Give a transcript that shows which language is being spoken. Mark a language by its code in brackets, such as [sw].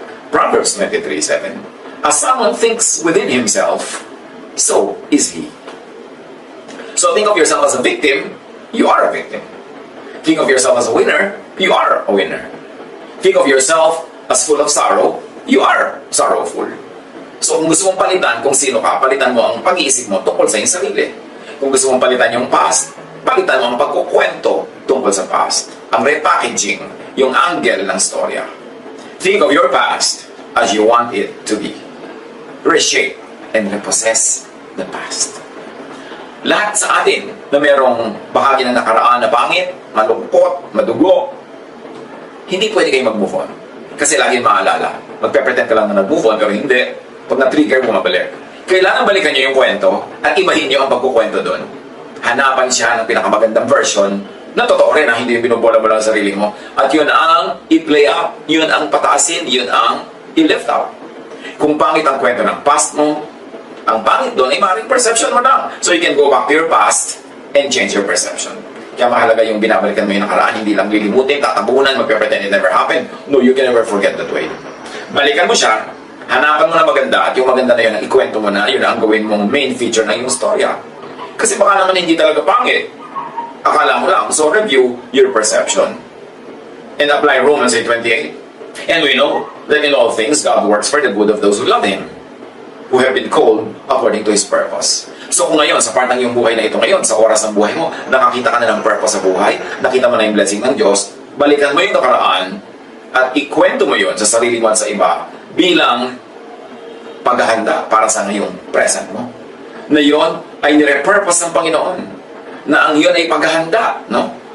[en] Proverbs 23:7. As someone thinks within himself, so is he. So think of yourself as a victim, you are a victim. Think of yourself as a winner, you are a winner. Think of yourself as full of sorrow, you are sorrowful. [tl] So kung gusto mong palitan kung sino ka, palitan mo ang pag-iisip mo tungkol sa iyong sarili. Kung gusto mong palitan yung past, palitan mo ang pagkukwento tungkol sa past. Ang repackaging, yung angle ng storya. [en] Think of your past as you want it to be. Reshape and repossess the past. [tl] Lahat sa atin na merong bahagi ng nakaraan na pangit, malungkot, madugo, hindi pwede kayo mag-move on. Kasi lagi maalala. Magpe-pretend ka lang na nag-move on, pero hindi. Pag na-trigger, bumabalik. Kailangan balikan nyo yung kwento at ibahin nyo ang pagkukwento doon. Hanapan siya ng pinakamagandang version na totoo rin, na hindi yung binubola mo lang sa sarili mo. At yun ang i-play up, yun ang pataasin, yun ang i-lift out. Kung pangit ang kwento ng past mo, ang pangit doon ay maaaring perception mo lang. [en] So you can go back to your past and change your perception. [tl] Kaya mahalaga yung binabalikan mo yung nakaraan, hindi lang lilimutin, tatabunan, magpe-pretend [en] it never happened. No, you can never forget that way. [tl] Balikan mo siya, hanapan mo na maganda, at yung maganda na yun, ang ikwento mo na, yun ang gawin mong main feature ng yung storya. Kasi baka naman hindi talaga pangit. Akala mo lang. [en] So review your perception. And apply Romans 8:28. And we know that in all things, God works for the good of those who love Him, who have been called according to His purpose. [tl] So kung ngayon, sa part ng iyong buhay na ito ngayon, sa oras ng buhay mo, nakakita ka na ng purpose sa buhay, nakita mo na yung blessing ng Diyos, balikan mo yung nakaraan, at ikwento mo yun sa sarili mo at sa iba, bilang paghahanda para sa ngayong present mo. Na yun ay nire-purpose ng Panginoon. Na ang yun ay paghahanda, no?